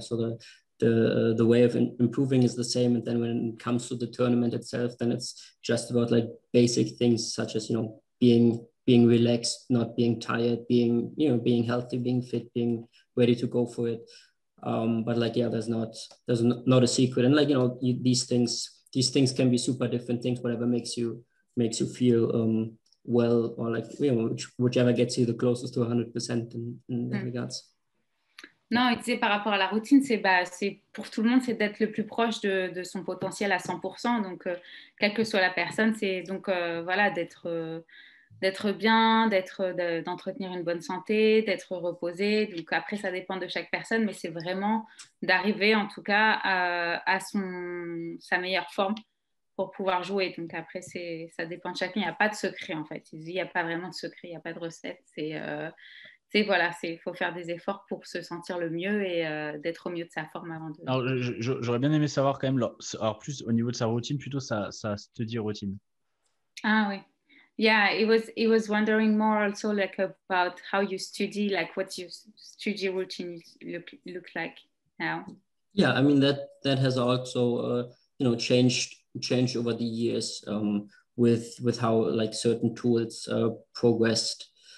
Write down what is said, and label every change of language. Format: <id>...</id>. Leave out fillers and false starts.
<en>So the way of improving is the same, and then when it comes to the tournament itself, then it's just about like basic things such as, you know, being relaxed, not being tired, being healthy, being fit, being ready to go for it. But like, yeah, there's not a secret. And like, you know, these things can be super different things, whatever makes you feel well, or like, you know, whichever gets you the closest to 100% in that regards.</en> <fr>Non, il disait par rapport à la routine, c'est pour tout le monde, c'est d'être le plus proche de son potentiel à 100%. Donc, quelle que soit la personne, c'est donc voilà, d'être bien, d'entretenir une bonne santé, d'être reposé. Donc, après, ça dépend de chaque personne, mais c'est vraiment d'arriver, en tout cas, à sa meilleure forme pour pouvoir jouer. Donc, après, ça dépend de chacun. Il n'y a pas de secret, en fait. Il n'y a pas vraiment de secret, il n'y a pas de recette. Voilà, il faut faire des efforts pour se sentir le mieux et d'être au mieux de sa forme avant de... Alors, j'aurais bien aimé savoir quand même, alors plus au niveau de sa routine, plutôt sa</fr> <en>study routine.</en> <fr>Ah oui.</fr> <en>Yeah, it was wondering more also like about how you study, like what your study routine look like now. Yeah, I mean that has also you know, changed over the years with how like certain tools progressed.</en>